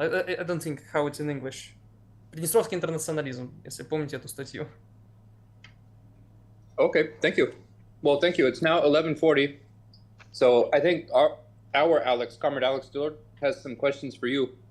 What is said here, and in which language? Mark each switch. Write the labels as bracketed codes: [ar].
[en] I don't think how it's in English. [ru] Приднестровский интернационализм, если помните эту статью. [en] Okay, thank you. Well, thank you. It's now 11:40, so I think our Alex, Comrade Alex Dillard, has some questions for you.